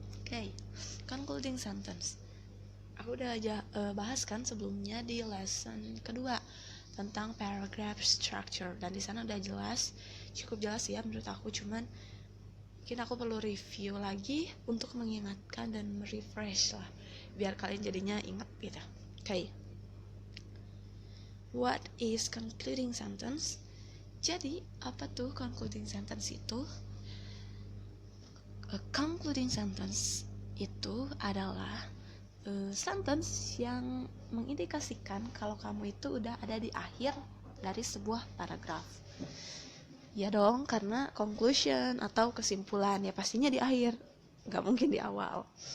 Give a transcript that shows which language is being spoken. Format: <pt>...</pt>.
<en>Oke, concluding sentence.</en> <id>Aku udah bahas kan sebelumnya di lesson kedua tentang paragraph structure, dan di sana udah cukup jelas ya menurut aku, cuman mungkin aku perlu review lagi untuk mengingatkan dan merefresh lah biar kalian jadinya ingat gitu.</id> <en>Okay. What is concluding sentence?</en> <id>Jadi apa tuh concluding sentence itu? A concluding sentence itu adalah sentence yang mengindikasikan kalau kamu itu udah ada di akhir dari sebuah paragraf. Ya dong, karena conclusion atau kesimpulan ya pastinya di akhir, nggak mungkin di awal.</id>